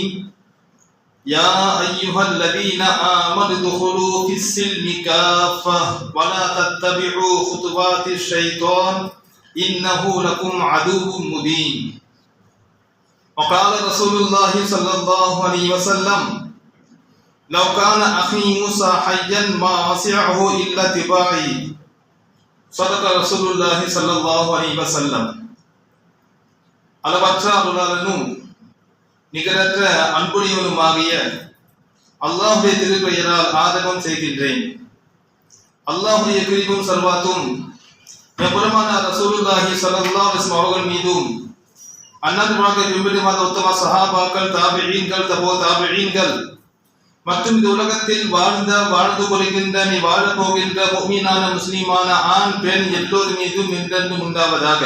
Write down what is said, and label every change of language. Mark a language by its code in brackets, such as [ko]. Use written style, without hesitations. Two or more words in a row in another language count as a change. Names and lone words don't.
[ar] يا أيها الذين آمنوا ادخلوا في السلم كافة ولا تتبعوا خطوات الشيطان إنه لكم عدو مبين. وقال رسول الله صلى الله عليه وسلم: لو كان أخي موسى حيا ما وسعه إلا اتباعي. صدق رسول الله صلى الله عليه وسلم. [ta] அளவற்ற அருளாளனும் நிகரற்ற அன்புடையவனுமாகிய அல்லாஹ்வுடைய திருப்பெயரால் ஆதகம் செய்கின்றேன். அல்லாஹ்வுடைய கிருபையும் சர்வாத்தும் பெருமான [ar] رسول الله صلى الله عليه وسلم [ta] அவர்கள் மீதும் அன்னார் வாழ்க்கை பின்பற்றிய உத்தம சஹாபாக்கள், தாபிஈன்கள், தபோ தாபிஈன்கள் மற்றும் இந்த உலகத்தில் வாழ்ந்து கொள்கின்ற நீ வாழப் போகின்ற முஃமினான முஸ்லிமான ஆண் பெண் எல்லோர் மீதும் என்றென்றும் உண்டாவதாக.